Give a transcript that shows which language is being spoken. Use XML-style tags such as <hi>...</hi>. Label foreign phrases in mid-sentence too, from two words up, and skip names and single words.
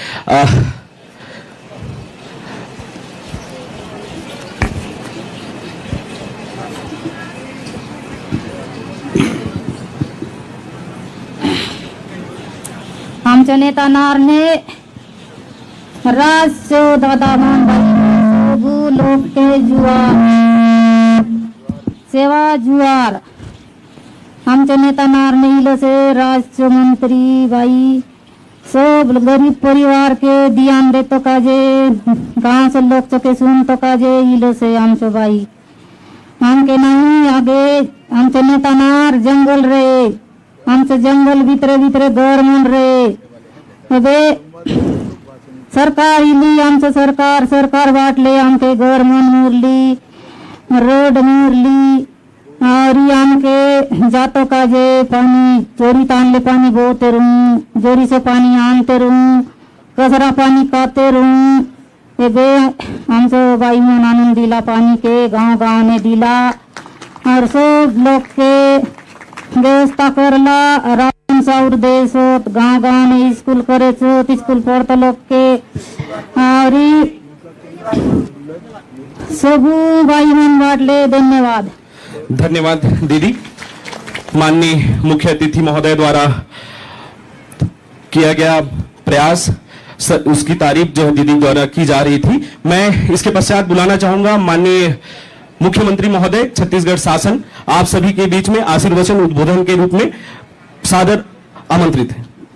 <hlb>आमच्या नेतानारने राज दादा लोक के जुआर सेवा जुआर आमच्या नेतानारने इलसे राज्यमंत्री बाई सब गरीब परिवार के ध्यान देतो काजे गांव से लोग चके सुन तो काजे इलसे आमचो बाई आमके नहीं आगे आमचे नेतानार जंगल रे आमचं जंगल भितरे भितरे घर म्हण रे अबे सरकार इली आमचं सरकार वाटले आमके घर म्हण मुरली रोड मुरली और आमके जातो काजे पानी चोरी तानले पानी बोते रहूं, जोरी से पानी आनते रहूं, कचरा पानी काते रहूं। एबे आमचं बाई मन आनंद दिला पानी के गांव गांव ने दिला और सब लोग के व्यवस्था करला। राशन चाउर देश होत, गाँव गाँव में स्कूल करे स्कूल पढ़ता लोग के और सब भाई मन बाटले। धन्यवाद।</hlb> <hi>धन्यवाद दीदी। माननीय मुख्य अतिथि महोदय द्वारा किया गया प्रयास, उसकी तारीफ जो दीदी द्वारा की जा रही थी। मैं इसके पश्चात बुलाना चाहूंगा माननीय मुख्यमंत्री महोदय छत्तीसगढ़ शासन आप सभी के बीच में आशीर्वचन उद्बोधन के रूप में सादर आमंत्रित है।</hi>